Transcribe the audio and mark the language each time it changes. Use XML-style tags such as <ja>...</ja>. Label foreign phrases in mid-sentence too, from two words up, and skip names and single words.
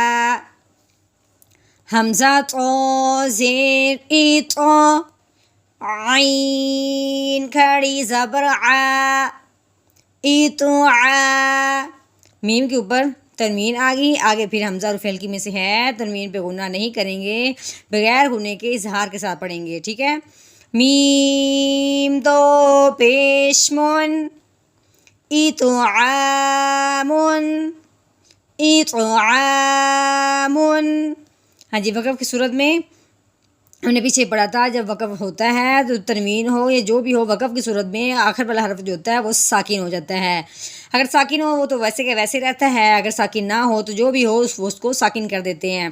<ur>حمزہ تو زیر ای تو، عین کھڑی زبر آ، ایتو آ۔ میم کے اوپر تنوین آ گئی، آگے پھر حمزہ حروف ہلکی میں سے ہے، تنوین پہ غنّہ نہیں کریں گے، بغیر غنّے کے اظہار کے ساتھ پڑھیں گے، ٹھیک ہے۔ میم دو پیش من، ایتو عامن، ایتو عامن۔ ہاں جی، وقف کی صورت میں ہم نے پیچھے پڑھا تھا، جب وقف ہوتا ہے تو تنوین ہو یا جو بھی ہو، وقف کی صورت میں آخر والا حرف جو ہوتا ہے وہ ساکن ہو جاتا ہے۔ اگر ساکن ہو وہ تو ویسے کہ ویسے رہتا ہے، اگر ساکن نہ ہو تو جو بھی ہو اس کو ساکن کر دیتے ہیں۔</ur>